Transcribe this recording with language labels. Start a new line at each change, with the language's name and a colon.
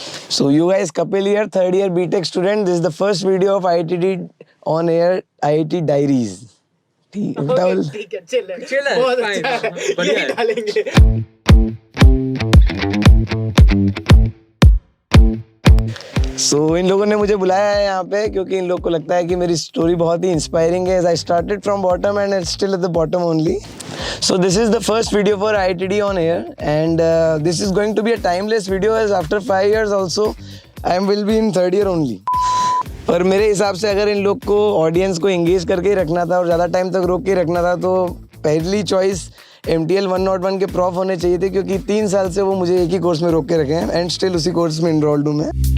English: So you guys, Kapil here, third year BTech student. This is the first video of IIT on air, IIT Diaries.
Hindi: ठीक है, chill है, बहुत अच्छा है, यही डालेंगे। So इन लोगों ने मुझे बुलाया है यहाँ पे क्योंकि इन लोग को लगता है कि मेरी स्टोरी बहुत ही इंस्पायरिंग है.
English: I started from bottom and it's still at the bottom only. So this is the first video for IIT on air and this is going to be a timeless video as after 5 years also I will be in third year only.
Hindi: पर मेरे हिसाब से अगर इन लोग को audience को engage करके ही रखना था और ज़्यादा टाइम तक रोक के रखना था तो पहली चॉइस MTL 101 के प्रॉफ होने चाहिए थे क्योंकि 3 साल से वो मुझे एक ही कोर्स में रोक के रखे हैं एंड स्टिल उसी कोर्स में इनरोल्ड हूँ मैं.